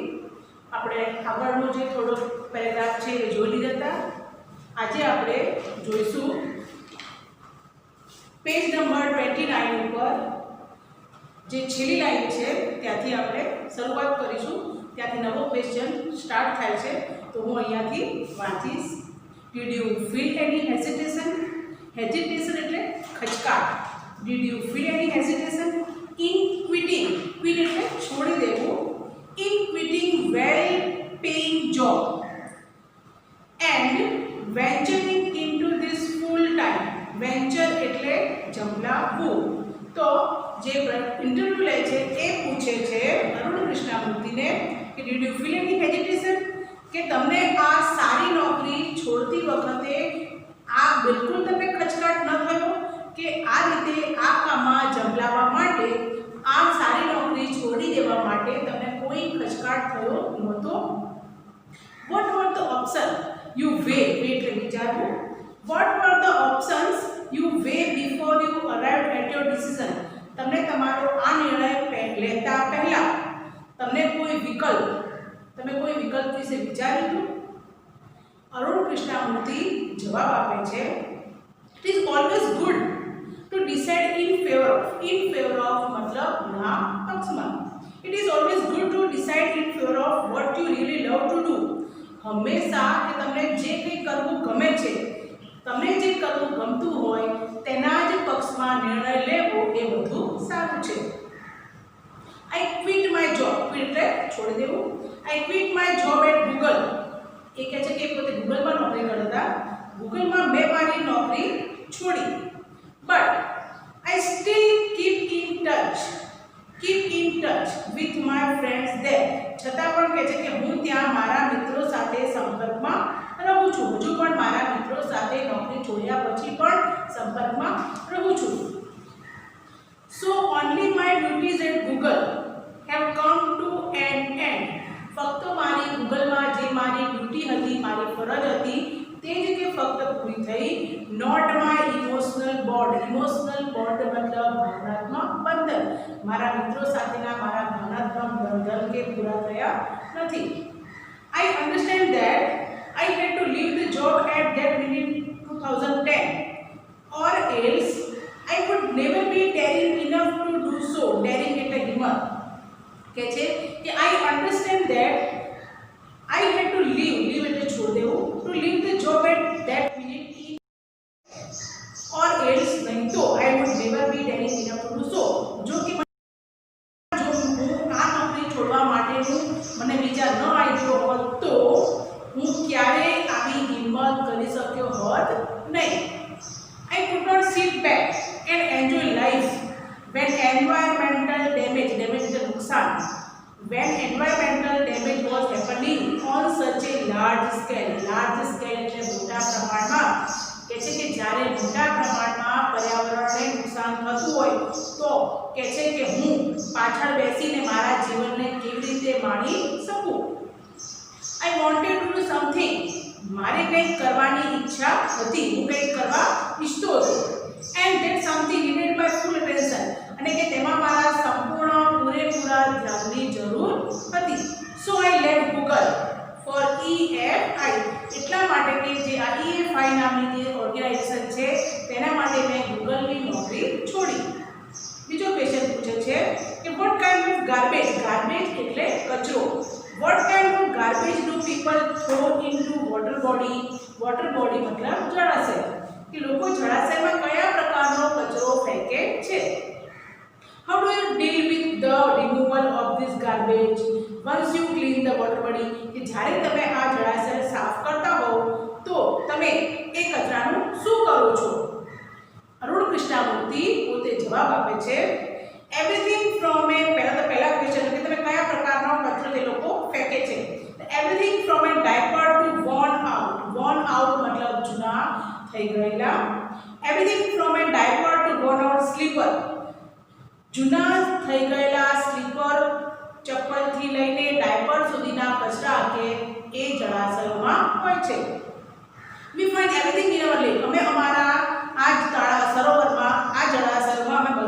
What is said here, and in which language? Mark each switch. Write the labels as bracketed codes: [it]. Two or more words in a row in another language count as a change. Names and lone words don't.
[gu] આપણે આગળનો જે થોડો પેરેગ્રાફ છે એ જોઈ લીધા હતા. આજે આપણે જોઈશું પેજ નંબર 29 ઉપર જે છેલ્લી લાઈન છે ત્યાંથી આપણે શરૂઆત કરીશું. ત્યાંથી નવો [en] question start [gu] થાય છે, તો હું અહીંયાથી વાંચીશ. [en] Did you feel any hesitation? [gu] Hesitation એટલે ખચકાટ. [en] Did you feel any hesitation in quitting? [gu] Quit એટલે છોડી દેવું. [en] In quitting well-paying job and venturing into this full-time. [gu] Venture એટલે જંપલાવવું. તો જે ઇન્ટરવ્યુ લે છે એ પૂછે છે અરુણ કૃષ્ણમૂર્તિને કે [en] did you feel any hesitation? [gu] કે તમને આ સારી નોકરી છોડતી વખતે આ બિલકુલ તમને ખચકાટ ન થયો કે આ રીતે આ કામમાં જંપલાવવા માટે આ સારી નોકરી છોડી દેવા માટે તમને કોઈ ખચકાટ થયો નહોતો? [en] What were the options you weighed? [gu] એટલે વિચારવું. [en] What were the options you weighed before you arrived at your decision? [gu] તમને તમારો આ નિર્ણય લેતા પહેલા તમને કોઈ વિકલ્પ વિશે વિચાર્યું હતું? [en] અરુણ કૃષ્ણમૂર્તિ [gu] જવાબ આપે છે [en] it is always good to decide in favor of [gu] મતલબ ના પક્ષમાં. [en] it is always good to decide in favor of what you really love to do. [gu] હંમેશા કે તમને જે કંઈ કરવું ગમે છે, તમને જે કરવું ગમતું હોય તેના જ પક્ષમાં નિર્ણય લેવો એ વધુ સારું છે. [en] I quit my job. quit [gu] એટલે છોડી દેવું. [en] I quit my job at Google. [gu] એ કહે છે કે પોતે ગૂગલમાં નોકરી કરતા. ગૂગલમાં મેં મારી નોકરી છોડી. [en] But I still keep in touch with my friends there. [gu] છતાં પણ કહે છે કે હું ત્યાં મારા મિત્રો સાથે સંપર્કમાં રહું છું. હજુ પણ મારા મિત્રો સાથે નોકરી છોડ્યા પછી પણ સંપર્કમાં રહું છું. [en] So only my duties at Google have come to an end. [gu] ફક્ત મારી ગૂગલમાં જે મારી ડ્યુટી હતી, મારી ફરજ હતી તે જ કે ફક્ત પૂરી થઈ. [en] Not my emotional bond. emotional bond [gu] મતલબ ભાવનાત્મક બંધન. મારા મિત્રો સાથેના મારા ભાવનાત્મક બંધન કે પૂરા થયા નથી. [en] I understand that I had to leave the job at that minute 2010 or else I would never be daring enough to do so. [gu] daring એટલે હિંમત. કહે છે કે [en] I understand that I had to leave [gu] એટલે છોડ દેવું, [en] to leave the job at that minute or else [gu] નહીં તો [en] I would never be daring enough to do so. [gu] જો હું આ નોકરી છોડવા માટેનું મને વિચાર ન આવ્યો હોત તો હું ક્યારેય આવી હિંમત કરી શક્યો હોત નહીં. [en] I could not sit back and enjoy life when environmental damage [gu] એટલે નુકસાન, [en] when environmental damage was happening on such a large scale [gu] એટલે મોટા પ્રમાણમાં. કહે છે કે જ્યારે મોટા પ્રમાણમાં પર્યાવરણને નુકસાન થતું હોય તો કહે છે કે હું પાછળ બેસીને મારા જીવનને કેવી રીતે માણી શકું. [en] I wanted to do something. [gu] મારે કંઈક કરવાની ઈચ્છા હતી, હું કંઈક કરવા ઈચ્છતો હતો. [en] And that something needed my full attention. [gu] અને કે તેમાં મારા પૂરેપૂરા ધ્યાનની જરૂર હતી. [en] So I left Google for EFI. [gu] એટલા માટે કે જે આ EFI નામની જે ઓર્ગેનાઇઝેશન છે તેના માટે મેં ગૂગલની નોકરી છોડી. બીજો ક્વેશ્ચન પૂછે છે કે [en] what kind of garbage [gu] એટલે કચરો. [en] What kind of garbage do people throw into water body [gu] મતલબ જળાશય. કે લોકો જળાશયમાં કયા પ્રકારનો કચરો ફેંકે છે. [en] How do you deal with the removal of this garbage once you clean the water body? [gu] કે જ્યારે તમે આ જળાશય સાફ કરતા હો તો તમે એ કચરાનું શું કરો છો? અરુણ કૃષ્ણમૂર્તિ પોતે જવાબ આપે છે [en] everything from a [gu] પહેલા ક્વેશ્ચન કે તમે કયા પ્રકારનો કચરો તે લોકો ફેંકે છે. [en] everything from a diaper to worn out [gu] મતલબ જૂના થઈ ગયેલા. [en] everything from a diaper to worn out slipper. [gu] જૂના થઈ ગયેલા સ્લીપર ચપ્પલથી લઈને ડાયપર સુધીના કચરા કે એ જળાશયોમાં હોય છે. [en] we find everything in our lake. [gu] અમે અમારા આ જ સરોવરમાં આ જળાશયમાં